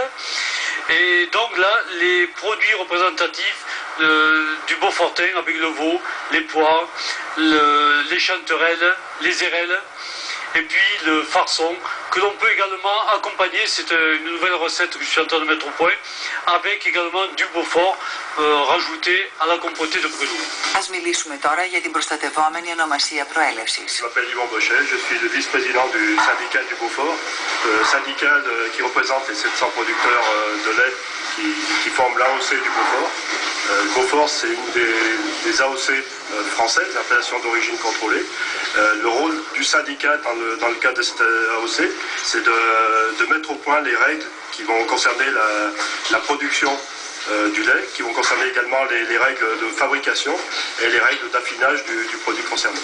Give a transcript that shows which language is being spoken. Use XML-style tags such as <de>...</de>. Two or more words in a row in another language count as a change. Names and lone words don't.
<fr>Et donc là, les produits représentatifs du Beaufortain avec le veau, les pois, les chanterelles, les érelles, et puis le farçon, que l'on peut également accompagner, c'est une nouvelle recette que je suis en train de mettre au point, avec également du Beaufort rajouté à la compotée de grenouille.</fr> <el>Ας μιλήσουμε τώρα για την προστατευόμενη ονομασία προέλευσης.</el> <fr>Je m'appelle Yvan Bochet, je suis le vice-président du syndicat du Beaufort, syndicat qui représente les 700 producteurs de lait qui forment l'AOC du Beaufort. Le Beaufort, c'est une des AOC françaises, appellation d'origine contrôlée. Le rôle du syndicat dans le cadre de cette AOC, c'est de mettre au point les règles qui vont concerner la production du lait, qui vont concerner également les règles de fabrication et les règles d'affinage du produit concerné.</fr>